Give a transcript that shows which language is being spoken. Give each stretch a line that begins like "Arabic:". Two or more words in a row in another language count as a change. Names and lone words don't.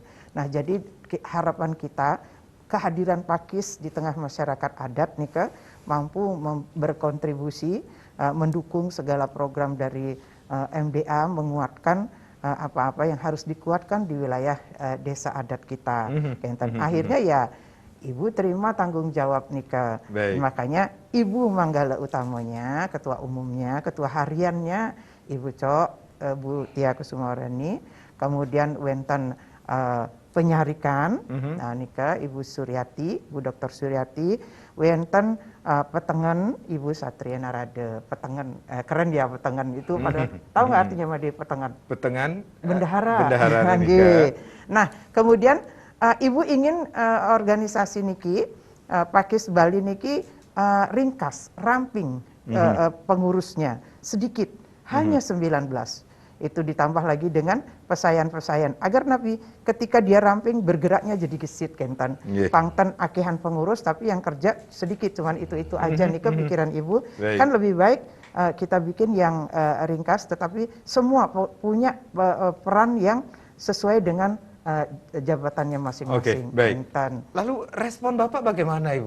Indonesian: Nah, jadi harapan kita kehadiran pakis di tengah masyarakat adat nikah mampu berkontribusi mendukung segala program dari MDA, menguatkan apa-apa yang harus dikuatkan di wilayah desa adat kita. Akhirnya ya ibu terima tanggung jawab nikah. Makanya ibu manggala utamanya, ketua umumnya, ketua hariannya Ibu Cok, Bu Tia Kusumawarani, kemudian
Balinese: wenten penyarikan,
Indonesian: nah nikah Ibu Suryati, Bu Dr. Suryati,
Balinese: wenten petengan
Indonesian: Ibu Satria Narade. Petengan keren ya petengan itu, pada tahu nggak artinya Made petengan? Petengan bendahara. Nah, kemudian ibu ingin organisasi niki Pakis Bali niki ringkas, ramping pengurusnya sedikit, hanya 19. Itu ditambah lagi dengan pesayan-pesayan agar nabi ketika dia ramping bergeraknya jadi gesit kentan.
Balinese: Pangten akehan
Indonesian: pengurus tapi yang kerja sedikit, cuman itu aja nih kepikiran ibu. Kan lebih baik kita bikin yang ringkas tetapi semua punya peran yang sesuai dengan jabatannya masing-masing. Lalu respon Bapak bagaimana, Ibu?